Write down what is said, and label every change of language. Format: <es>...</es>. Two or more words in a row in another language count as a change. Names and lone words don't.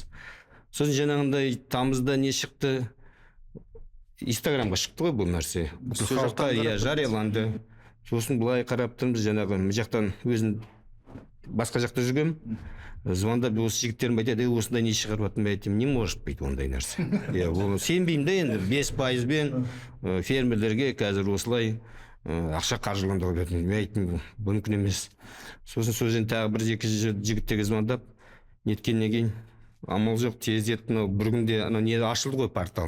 <kk>Сосын жаңағындай тамызда не шықты? Инстаграмға шықты ғой бұл нәрсе. Халыққа жарияланды. Сосын былай қарап тұрмыз, жаңағы жақтан өзім басқа жақта жүргем. Звондап осы жігіттерім айтады, осындай не шығарып жатырмын, айтамын,</kk> <ru>не может быть</ru> <kk>ондай нәрсе. Сенбеймін де енді 5%-бен фермерлерге қазір осылай ақша қаржыландыру берді. Мен айттым, мүмкін емес. Сосын тағы 1-2 жігіттерге звондап, неткеннен кейін амал жоқ, тездетіп, бір күнде не ашылды ғой портал.</kk>